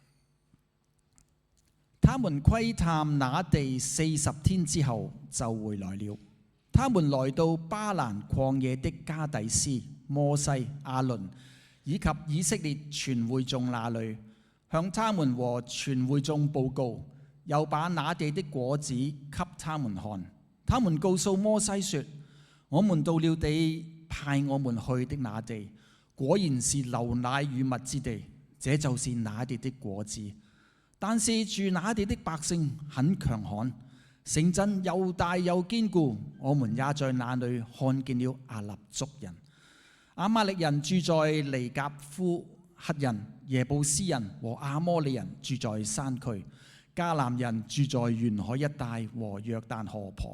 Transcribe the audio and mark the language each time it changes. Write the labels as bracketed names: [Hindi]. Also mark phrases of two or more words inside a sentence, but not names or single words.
[Chinese] 他們窺探那地40天之後就回來了。他們來到巴蘭曠野的加底斯，摩西、亞倫以及以色列全會眾那裏，向他們和全會眾報告，又把那地的果子給他們看。他們告訴摩西說：我們到了地派我們去的那地，果然是流奶與蜜之地，這就是那地的果子。但是住那地的百姓很強悍，城鎮又大又堅固，我們也在那裏看見了亞衲族人、亞瑪力人住在尼甲夫，赫人、耶布斯人和亞摩利人住在山區，迦南人住在沿海一帶和約旦河旁。